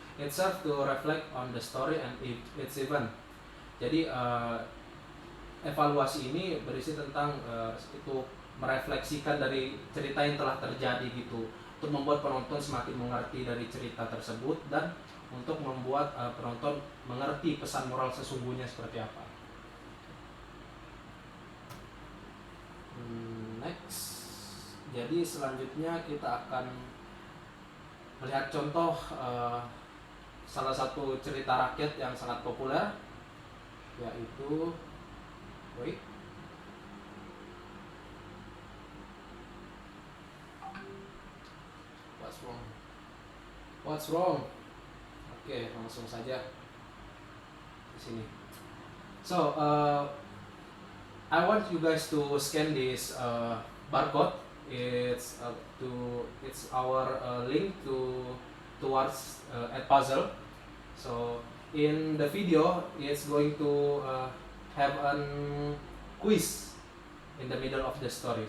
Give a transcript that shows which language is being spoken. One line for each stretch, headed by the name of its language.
English: It serves to reflect on the story and its event.
Indonesian: Jadi evaluasi ini berisi tentang itu merefleksikan dari cerita yang telah terjadi gitu, untuk membuat penonton semakin mengerti dari cerita tersebut dan untuk membuat penonton mengerti pesan moral sesungguhnya seperti apa. Next. Jadi selanjutnya kita akan melihat contoh salah satu cerita rakyat yang sangat populer, yaitu What's wrong? Oke, langsung saja di sini.
English: So, I want you guys to scan this barcode. It's our link towards a puzzle. So in the video, it's going to have a quiz in the middle of the story.